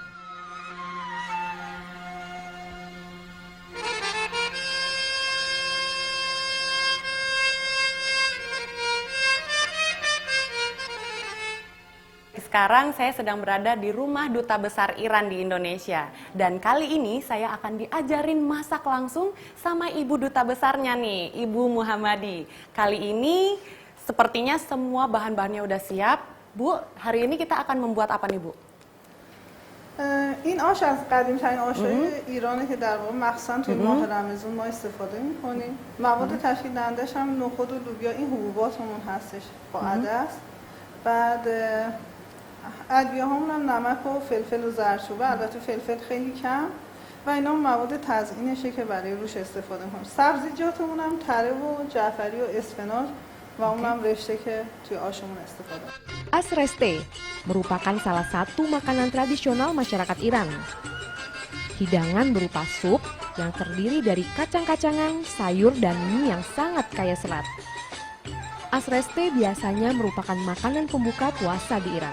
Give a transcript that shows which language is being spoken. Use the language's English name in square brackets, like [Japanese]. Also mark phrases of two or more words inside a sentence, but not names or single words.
[Indonesian] Sekarang saya sedang berada di Rumah Duta Besar Iran di Indonesia. Dan kali ini saya akan diajarin masak langsung sama Ibu Duta Besarnya nih, Ibu Muhammadi. Kali ini sepertinya semua bahan-bahannya udah siap. Bu, hari ini kita akan membuat apa nih Bu? [Persian] این آش از قدیم‌ترین آش‌های ایرانه که در واقع مخصوصا توی ماه رمضان ما استفاده می‌کنیم. مواد تشکیل دهندش هم نخود و لوبیا این حبوباتمون هستش با عدس. بعد ادویه هامون هم نمک و فلفل و زردچوبه، البته فلفل خیلی کم و اینا مواد تزیینشه که برای روش استفاده می‌کنیم. سبزیجاتمون هم تره و جعفری و اسفناج و اونم رشته که توی آشمون استفاده. [Indonesian] Asreste merupakan salah satu makanan tradisional masyarakat Iran. Hidangan berupa sup yang terdiri dari kacang-kacangan, sayur, dan mie yang sangat kaya serat. Asreste biasanya merupakan makanan pembuka puasa di Iran.